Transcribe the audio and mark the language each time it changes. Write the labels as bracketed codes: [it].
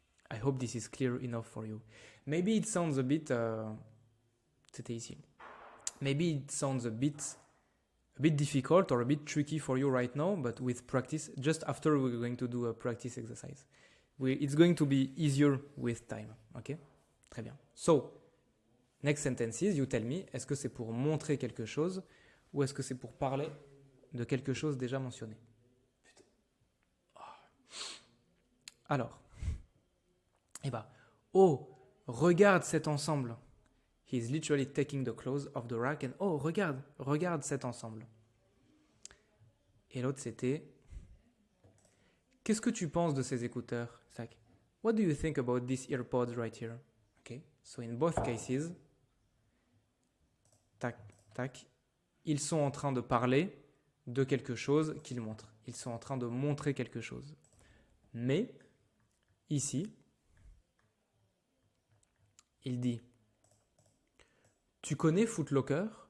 [en] I hope this is clear enough for you. Maybe it sounds a bit... [fr] C'était ici. [en] Maybe it sounds a bit difficult or a bit tricky for you right now, but with practice, just after we're going to do a practice exercise. It's going to be easier with time. [fr] Okay? Très bien. [en] So, next sentences, you tell me, [fr] est-ce que c'est pour montrer quelque chose ou est-ce que c'est pour parler de quelque chose déjà mentionné? Alors, eh ben, oh, regarde cet ensemble. [en] He's literally taking the clothes off the rack and [fr] oh, regarde cet ensemble. Et l'autre c'était, qu'est-ce que tu penses de ces écouteurs? [en] It's like, what do you think about these earpods right here? Okay, so in both cases, [fr] tac, tac, ils sont en train de parler de quelque chose qu'ils montrent. Ils sont en train de montrer quelque chose. Mais, ici, il dit, tu connais Foot Locker?